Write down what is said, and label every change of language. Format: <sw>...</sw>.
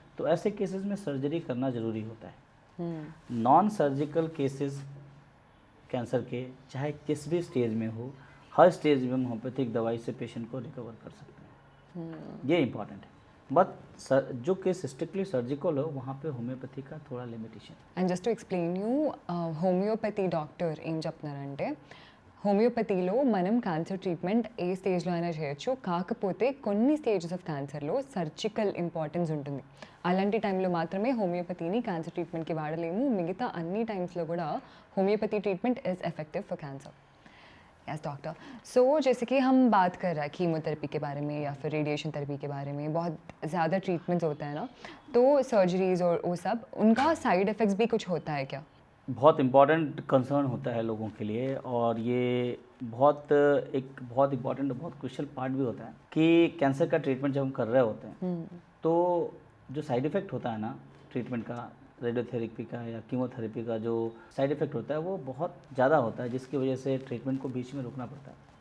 <hi>तो ऐसे केसेस में सर्जरी करना ज़रूरी होता है। नॉन सर्जिकल केसेस कैंसर के चाहे किस भी स्टेज में हो, हर स्टेज में हम होम्योपैथिक दवाई से पेशेंट को रिकवर कर सकते हैं। ये इंपॉर्टेंट है। बट जो केस स्ट्रिक्टली सर्जिकल हो वहाँ पे होम्योपैथी का थोड़ा limitation.</hi> <en>and just to explain you</en> <te>homeopathy doctor ఏం చెప్తున్నారంటే హోమియోపతిలో మనం క్యాన్సర్ ట్రీట్మెంట్ ఏ స్టేజ్లో అయినా చేయొచ్చు, కాకపోతే కొన్ని స్టేజెస్ ఆఫ్ క్యాన్సర్లో సర్జికల్ ఇంపార్టెన్స్ ఉంటుంది. అలాంటి టైంలో మాత్రమే హోమియోపతిని క్యాన్సర్ ట్రీట్మెంట్కి వాడలేము. మిగతా అన్ని టైమ్స్లో కూడా homeopathy treatment</te> <en>Is effective for cancer. Yes doctor.</en> <hi>सो जैसे कि हम बात कर रहे हैं कीमोथेरेपी के बारे में या फिर रेडिएशन थेरेपी के बारे में, बहुत ज़्यादा ट्रीटमेंट्स होते हैं ना, तो सर्जरीज और वो सब उनका साइड इफ़ेक्ट्स भी कुछ होता है क्या? बहुत इम्पॉर्टेंट कंसर्न होता है लोगों के लिए, और ये बहुत इम्पॉर्टेंट बहुत क्रुशियल पार्ट भी होता है कि कैंसर का ट्रीटमेंट जब हम कर रहे होते हैं तो जो साइड इफ़ेक्ट होता है ना ट्रीटमेंट का, रेडियोथेरेपी का या कीमोथेरेपी का जो साइड इफ़ेक्ट होता है वो बहुत ज़्यादा होता है, जिसकी वजह से ट्रीटमेंट को बीच में रोकना पड़ता है।</hi>